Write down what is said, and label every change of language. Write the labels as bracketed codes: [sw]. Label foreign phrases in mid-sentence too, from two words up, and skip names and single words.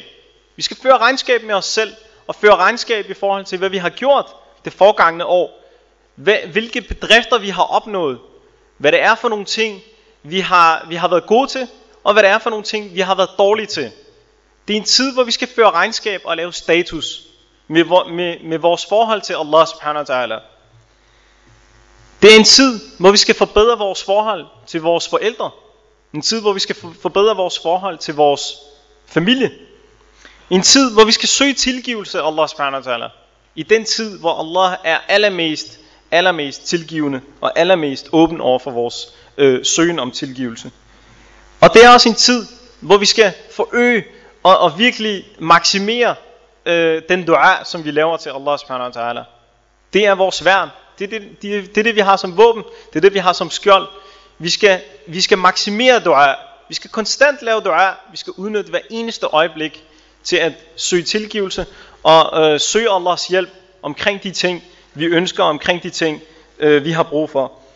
[da] Vi skal føre regnskab med os selv, og føre regnskab i forhold til, hvad vi har gjort det forgangne år. Hvilke bedrifter vi har opnået. Hvad det er for nogle ting, vi har været gode til, og hvad det er for nogle ting, vi har været dårlige til. Det er en tid, hvor vi skal føre regnskab og lave status med vores forhold til [ar] الله سبحانه وتعالى. [da] Det er en tid, hvor vi skal forbedre vores forhold til vores forældre. En tid, hvor vi skal forbedre vores forhold til vores familie. En tid, hvor vi skal søge tilgivelse af [ar] الله سبحانه وتعالى. [da] I den tid, hvor Allah er allermest tilgivende og allermest åben over for vores søgen om tilgivelse. Og det er også en tid, hvor vi skal forøge og virkelig maksimere den dua, som vi laver til [ar] الله سبحانه وتعالى. [da] Det er vores værn. Det er det, vi har som våben. Det er det, vi har som skjold. Vi skal maksimere dua. Vi skal konstant lave dua. Vi skal udnytte hver eneste øjeblik til at søge tilgivelse og søge Allahs hjælp omkring de ting, vi ønsker, omkring de ting, vi har brug for.